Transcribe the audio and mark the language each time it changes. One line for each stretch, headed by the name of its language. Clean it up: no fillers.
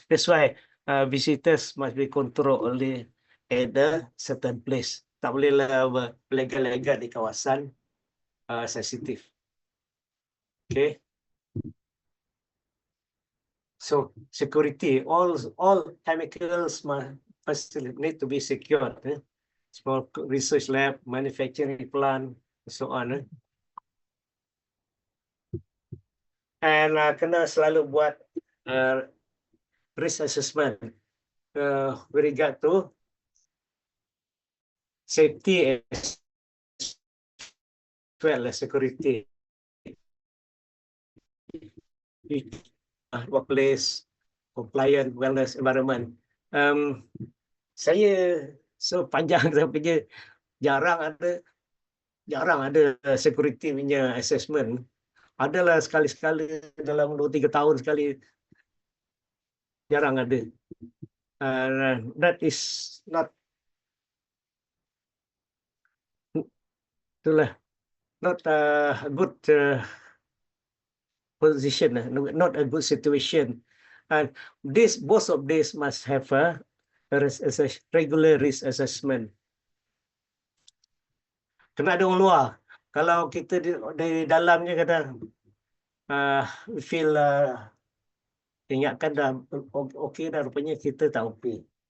English: That's why visitors must be controlled only at a certain place.
Malay: Tak boleh lah berlegar-legar di kawasan sensitif.
English: Okay. So security, all chemicals must need to be secured. Small research lab, manufacturing plant, and so on. And
Malay: kena selalu buat
English: risk assessment with regard to safety as well as security. Workplace, compliant, wellness, environment.
Malay: Saya sepanjang saya pergi jarang ada security punya assessment. Adalah sekali-sekali dalam 2-3 tahun sekali. Jarang ada.
English: That is not not a good position, not a good situation. And both of these must have a regular risk assessment.
Malay: Kena ada orang luar. Kalau kita dari dalamnya kata feel ingatkan dah okey dah, rupanya kita tak okey.